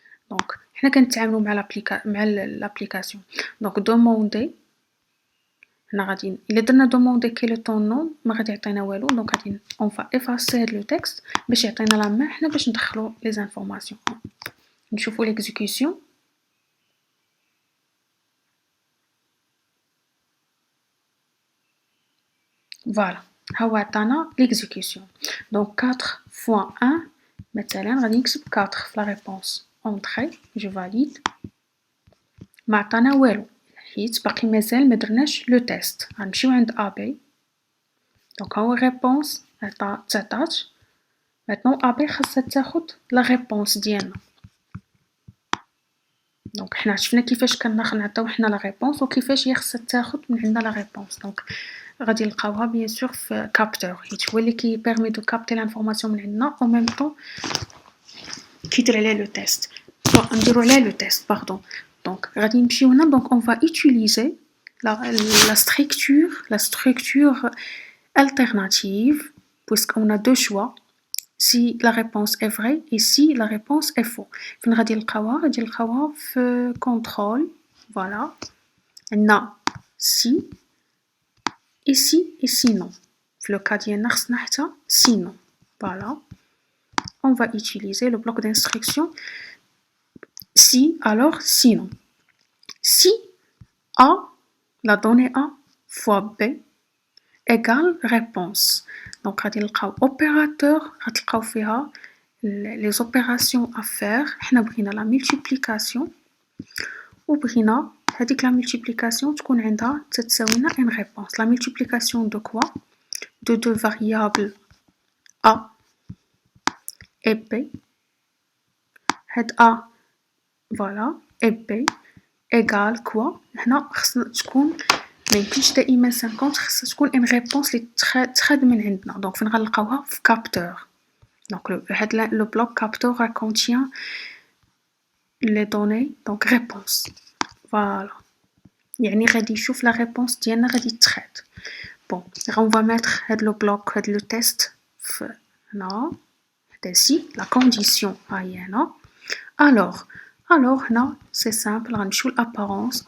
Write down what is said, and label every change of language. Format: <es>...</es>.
<ar>دونك حنا كنتعاملوا مع l'application. دونك demander هنا غادي إلا درنا demander quel est ton nom ما غادي يعطينا والو. دونك غادي</ar> <fr>on va effacer</fr> <ar>هاد لو texte باش يعطينا لا ما حنا باش ندخلو les informations. نشوفو l'exécution.</ar> <fr>Voilà,</fr> <ar>هو عطانا l'exécution.</ar> <fr>Donc 4 fois 1</fr> <ar>مثلا غادي نكتب 4 في la réponse.</ar> <fr>Entrée, je valide.</fr> <ar>ما عطانا والو حيت باقي مازال ما درناش لو تيست. غنمشيو عند AB. دونك هو réponse عطات. maintenant AB خاصها تاخد la réponse ديالنا. دونك حنا شفنا كيفاش كنعطيو حنا لا ريبونس وكيفاش هي خاصها تاخد من عندنا لا ريبونس. دونك غادي نلقاوها بيان سور في كابتور حيت هو اللي كي بيرمي دو كابتي لانفورماسيون من عندنا او ميم طون كيدير عليها لو تيست. نديرو عليها لو تيست باردون. دونك غادي نمشيو هنا. دونك</ar> <fr>اون فا utiliser la structure alternative puisque on a deux choix si la réponse est vraie et si la réponse est faux.</fr> <ar>فين غادي نلقاوها في contrôle.</ar> <fr>voilà</fr> <ar>عندنا</ar> <fr>si et si et sinon.</fr> <ar>في le cas ديالنا خصنا حتى sinon.</ar> <fr>voilà on va utiliser le bloc d'instruction si alors sinon. si A, la donnée A fois B égale réponse.</fr> <ar>Donc غادي نلقاو opérateur غتلقاو فيها</ar> <fr>les opérations à faire.</fr> <ar>حنا بغينا la multiplication وبغينا هذيك la multiplication تكون عندها تتساوينا une réponse.</ar> <fr>La multiplication de quoi? De deux variables A et B. هاد A voilà et B égale quoi?</fr> <ar>هنا خصنا تكون ما يمكنش دائما 50 خصها تكون</ar> <fr>une réponse</fr> <ar>اللي تخاد من عندنا. دونك فين غنلقاوها في capteur. دونك</ar> <fr>هاد le bloc capteur contient les données donc réponse.</fr> <ar>voilà يعني غادي يشوف la réponse ديالنا غادي تخاد.</ar> <fr>bon on va mettre</fr> <ar>هاد</ar> <fr>le bloc هاد le test</fr> <ar>في هنا هدا</ar> <fr>سي la condition</fr> <ar>هاي هنا. alors هنا c'est simple غنمشيو l'apparence.</ar>